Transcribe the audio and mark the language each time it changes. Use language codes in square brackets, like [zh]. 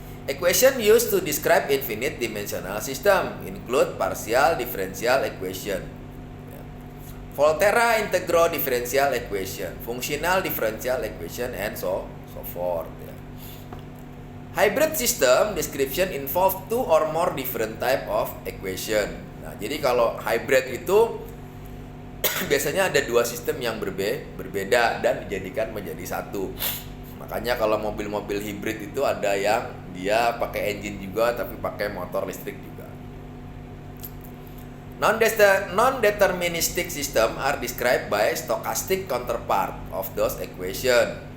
[en] Equation used to describe infinite dimensional system include partial differential equation, Volterra integral differential equation, functional differential equation, and so forth. Hybrid system description involve two or more different type of equation. [id] Nah, jadi kalau hybrid itu biasanya ada dua sistem yang berbeda dan dijadikan menjadi satu. Makanya kalau mobil-mobil hybrid itu ada yang dia pakai engine juga tapi pakai motor listrik juga. [en] Non-deterministic system are described by stochastic counterpart of those equation.